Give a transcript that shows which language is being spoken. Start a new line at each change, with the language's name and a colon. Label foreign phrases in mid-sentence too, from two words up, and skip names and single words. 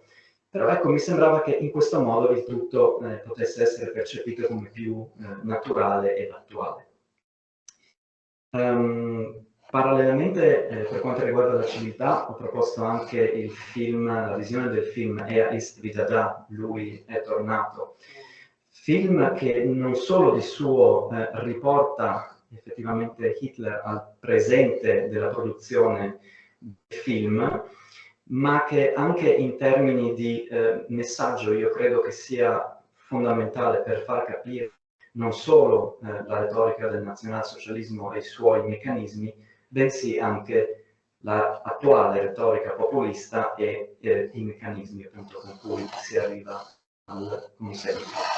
Italian: Però ecco, mi sembrava che in questo modo il tutto potesse essere percepito come più naturale ed attuale. Parallelamente, per quanto riguarda la civiltà, ho proposto anche il film, la visione del film Er ist wieder da, lui è tornato, film che non solo di suo riporta effettivamente Hitler al presente della produzione del film, ma che anche in termini di messaggio io credo che sia fondamentale per far capire non solo la retorica del nazionalsocialismo e i suoi meccanismi, bensì anche l'attuale retorica populista e i meccanismi appunto con cui si arriva al consenso.